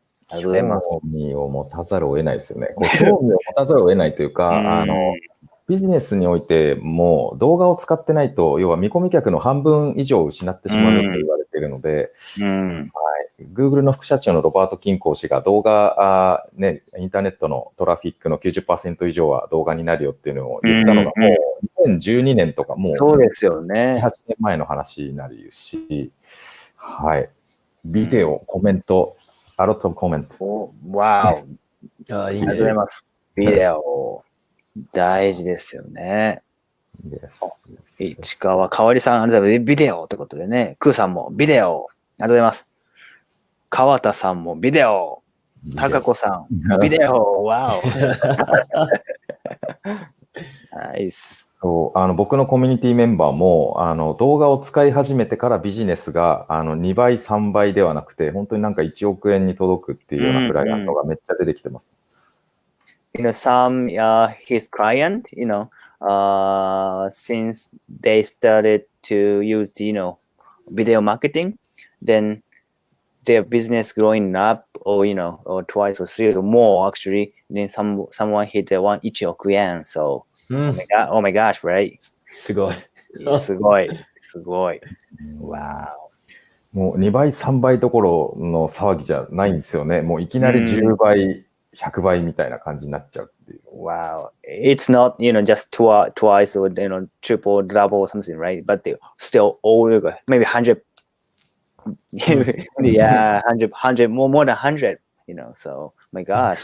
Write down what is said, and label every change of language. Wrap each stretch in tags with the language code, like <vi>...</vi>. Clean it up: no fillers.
<ja>興味を持たざるを得ないですよね。興味を持たざるを得ないというか、ビジネスにおいても動画を使ってないと、要は見込み客の半分以上失ってしまうと言われているので、Google の副社長のロバート・キンコー氏が動画、ね、インターネットのトラフィックの 90% 以上は動画になるよっていうのを言ったのが、もう2012年とか、もうそうですよね。 8年前の話になるし、はい。ビデオ、コメント、</ja> <en>A lot of comment. Wow.</en> <ja>ありがとうございます。ビデオ、大事ですよね。市川かわりさん、ありがとうございます。ビデオということでね、クーさんもビデオ、ありがとうございます。川田さんもビデオ。高子さん、ビデオ。わお。ナイス。そう、僕のコミュニティメンバーも、動画を使い始めてからビジネスが、2倍、3倍ではなくて、本当になんか1億円に届くっていうようなクライアントがめっちゃ出てきてます。</ja> <en>Some his client, since they started to use, video marketing, then their business growing up, or or twice or three or more actually. Then someone hit 1億円. So, oh my gosh, right?</en> <ja>すごい。すごい。すごい。Wow. もう2倍、3倍どころの騒ぎじゃないんですよね。もういきなり10倍、100倍みたいな感じになっちゃうっていう。</ja> <en>Wow. It's not, just twice or, triple, double or something, right? But they still over, maybe 100. Yeah, 100, more than 100, so, my gosh.</en>